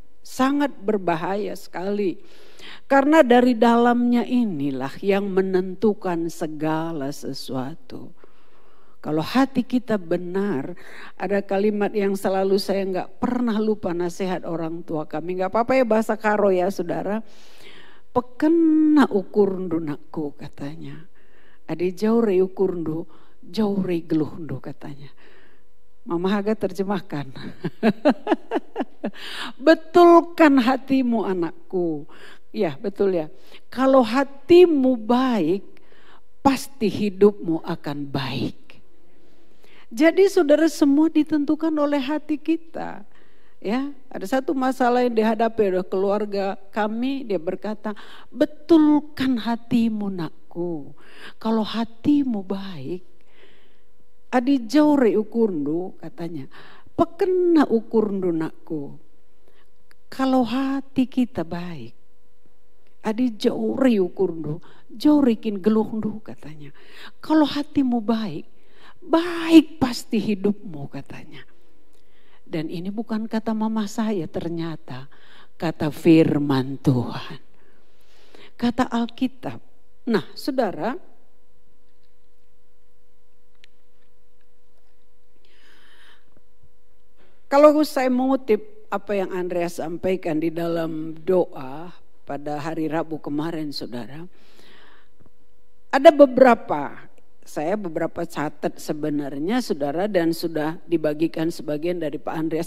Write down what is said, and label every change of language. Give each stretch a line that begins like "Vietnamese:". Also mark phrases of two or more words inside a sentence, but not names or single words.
Indonesian: Sangat berbahaya sekali. Karena dari dalamnya inilah yang menentukan segala sesuatu. Kalau hati kita benar, ada kalimat yang selalu saya gak pernah lupa nasihat orang tua kami. Gak apa-apa ya bahasa karo ya saudara.
Batak Karo: Pekena ukurndu nakku katanya. Adi jaure ukurndu, jaure geluhndu katanya.
Indonesian: Mama Haga terjemahkan. Betulkan hatimu anakku. Ya betul ya. Kalau hatimu baik, pasti hidupmu akan baik. Jadi saudara, semua ditentukan oleh hati kita. Ya, ada satu masalah yang dihadapi oleh keluarga kami, dia berkata, betulkan hatimu nakku. Kalau hatimu baik,
Batak Karo: adi jaure ukurndu katanya, pekena ukurndu nakku.
Indonesian: Kalau hati kita baik,
Batak Karo: adi jaure ukurndu, jaurekin geluhndu katanya.
Indonesian: Kalau hatimu baik, baik pasti hidupmu katanya. Dan ini bukan kata mama saya, ternyata kata firman Tuhan. Kata Alkitab. Nah saudara, kalau saya mengutip apa yang Andreas sampaikan di dalam doa pada hari Rabu kemarin, saudara, ada beberapa catat sebenarnya saudara, dan sudah dibagikan sebagian dari Pak Andreas.